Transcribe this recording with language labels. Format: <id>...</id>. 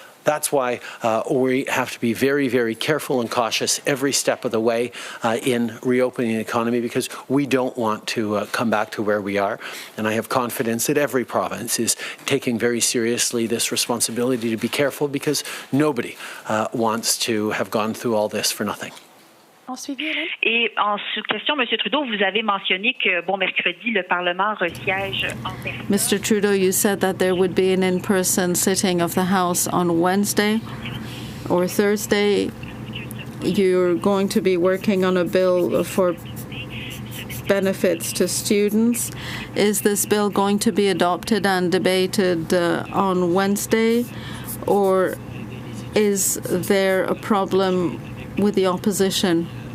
<en>That's why we have to be very, very careful and cautious every step of the way in reopening the economy, because we don't want to come back to where we are. And I have confidence that every province is taking very seriously this responsibility to be careful, because nobody wants to have gone through all this for nothing.</en> <fr>Et en sous-question, M. Trudeau, vous avez mentionné que, mercredi, le Parlement resiège en personne.</fr> <en>Mr. Trudeau, you said that there would be an in-person sitting of the House on Wednesday or Thursday. You're going to be working on a bill for benefits to students. Is this bill going to be adopted and debated on Wednesday, or is there a problem with the opposition?</en>